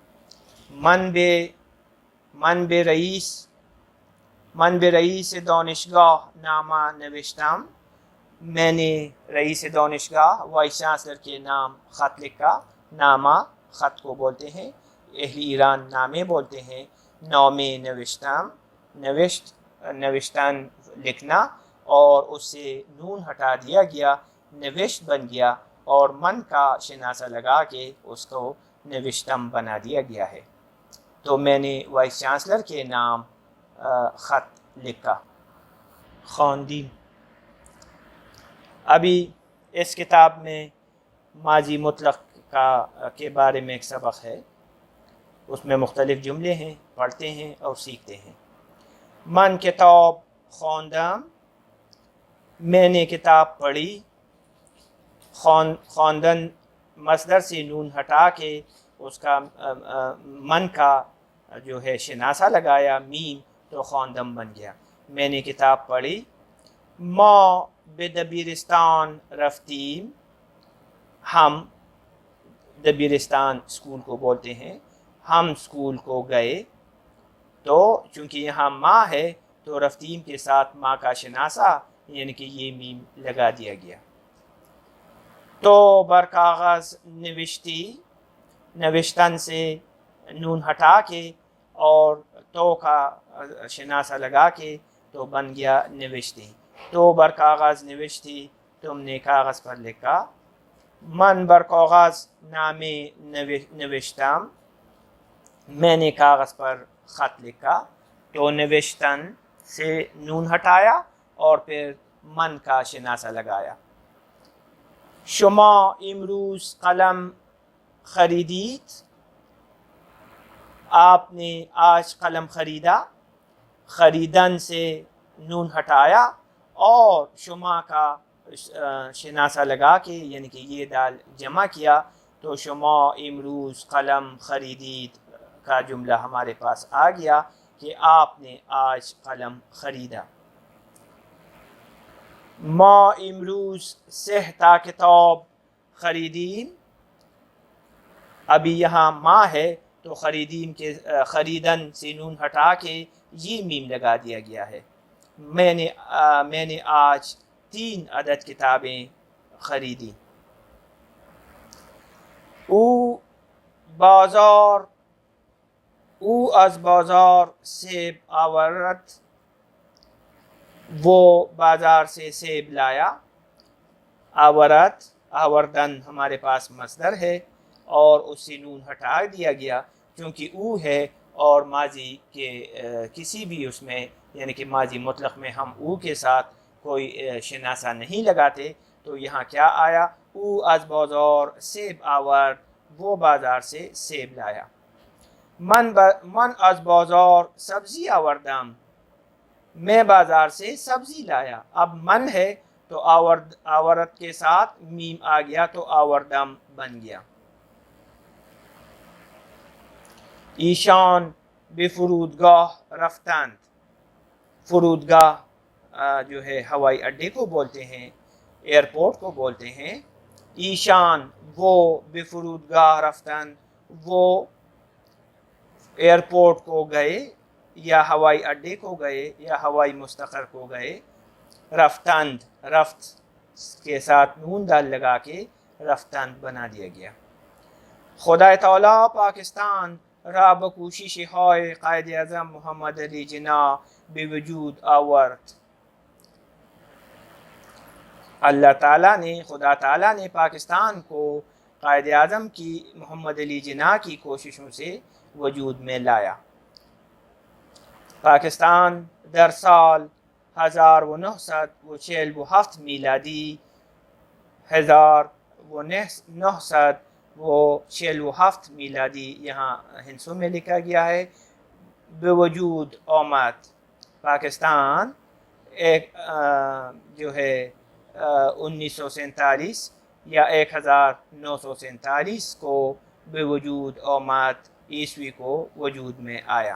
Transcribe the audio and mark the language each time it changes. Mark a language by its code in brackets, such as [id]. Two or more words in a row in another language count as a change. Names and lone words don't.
[fa] من بے رئیس دانشگاہ نامہ نوشتم، [ur] میں نے [fa] رئیس دانشگاہ [en] vice chancellor [ur] کے نام خط لکھا۔ نامہ خط کو بولتے ہیں، اہل ایران نامے بولتے ہیں۔ [fa] نامے نوشتم، [ur] نوشتن لکھنا، اور اس سے نون ہٹا دیا گیا، نوشت بن گیا، اور من کا شناسہ لگا کے اس کو نوشتم بنا دیا گیا ہے۔ تو میں نے [en] vice chancellor [ur] کے نام خط لکھا۔ خواندین، ابھی اس کتاب میں ماضی مطلق کے بارے میں ایک سبق ہے، اس میں مختلف جملے ہیں، پڑھتے ہیں اور سیکھتے ہیں۔ [fa] من کتاب خواندم، [ur] میں نے کتاب پڑھی۔ خواندن مصدر سے نون ہٹا کے اس کا من کا جو ہے شناسہ لگایا میم، تو خواندم بن گیا۔ میں نے کتاب پڑھی۔ [fa] ما به دبیرستان رفتیم، [ur] ہم دبیرستان اسکول کو بولتے ہیں، ہم اسکول کو گئے۔ تو چونکہ یہاں ماں ہے تو رفتیم کے ساتھ ماں کا شناسہ یعنی کہ یہ میم لگا دیا گیا۔ [fa] تو بر کاغذ نوشتی، [ur] نوشتن سے نون ہٹا کے اور تو کا شناسہ لگا کے تو بن گیا نوشتی۔ [fa] تو بر کاغذ نوشتی، [ur] تم نے کاغذ پر لکھا۔ [fa] من بر کاغذ نامے نوشتم، [ur] میں نے کاغذ پر خط لکھا۔ تو نوشتن سے نون ہٹایا اور پھر من کا شناسہ لگایا۔ [fa] شما امروز قلم خریدید، [ur] آپ نے آج قلم خریدا۔ خریدن سے نون ہٹایا اور شما کا شناسہ لگا کے یعنی کہ یہ دال جمع کیا، تو [fa] شما امروز قلم خریدید [ur] کا جملہ ہمارے پاس آ گیا کہ آپ نے آج قلم خریدا۔ [fa] ما امروز 6 تا کتاب خریدیم، [ur] ابھی یہاں ما ہے تو خریدیم کے خریدن سے نون ہٹا کے یہ میم لگا دیا گیا ہے۔ میں نے آج 3 عدد کتابیں خریدی۔ [fa] او از بازار سیب آورد، [ur] وہ بازار سے سیب لایا۔ آوردن ہمارے پاس مصدر ہے اور اس سے نون ہٹا دیا گیا کیونکہ او ہے، اور ماضی کے کسی بھی اس میں یعنی کہ ماضی مطلق میں ہم او کے ساتھ کوئی شناسہ نہیں لگاتے، تو یہاں کیا آیا؟ [fa] او از بازار سیب آورد، [ur] وہ بازار سے سیب لایا۔ [fa] من از بازار سبزی آوردم، [ur] میں بازار سے سبزی لایا۔ اب من ہے تو آورد کے ساتھ میم آ گیا تو آوردم بن گیا۔ [fa] ایشان به فرودگاه رفتند، [ur] فرودگاہ جو ہے ہوائی اڈے کو بولتے ہیں، ایئرپورٹ کو بولتے ہیں۔ ایشان وہ، [fa] به فرودگاہ رفتند [ur] وہ ایئرپورٹ کو گئے یا ہوائی اڈے کو گئے یا ہوائی مستقر کو گئے۔ رفتند، رفت کے ساتھ نون دال لگا کے رفتند بنا دیا گیا۔ [fa] خدای تعالی پاکستان را به کوشش های قائد اعظم محمد علی جناح به وجود آورد۔ [ur] اللہ تعالیٰ نے، خدا تعالیٰ نے پاکستان کو قائد اعظم کی محمد علی جناح کی کوششوں سے وجود میں لایا۔ [fa] پاکستان در سال 1947 میلادی 1947 میلادی [ur] یہاں ہندسوں میں لکھا گیا ہے، [fa] بے وجود آمد۔ [ur] پاکستان ایک جو ہے 1947 یا 1947 کو [fa] بے وجود آمد، [ur] عیسوی کو وجود میں آیا۔